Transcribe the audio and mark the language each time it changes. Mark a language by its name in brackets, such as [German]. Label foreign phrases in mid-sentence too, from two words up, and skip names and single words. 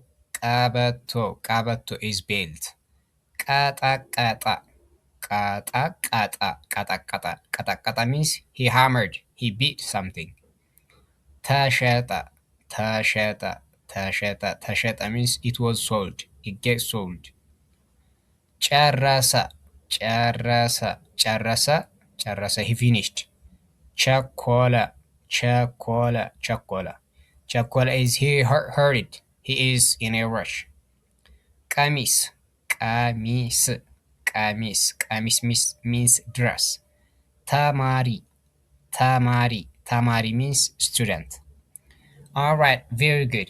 [English] Kabato. Kabato is belt. [Amharic] Kata kata. Kata kata. Kata kata. Kata kata [English] means he hammered. He beat something. [Amharic] Tasheta. Tasheta. Tasheta. [English] Tasheta means it was sold. It gets sold. [Amharic] Charrasa. Charrasa. Charrasa. Charrasa. [English] He finished. [Amharic] Chakola. Chakola. Chakola. [English] Chakola is he hurried. He is in a rush. [Amharic] Kamis. Kamis. Kamis. [English] Kamis means dress. Tamari. Tamari. Tamari means student. Alright, very good.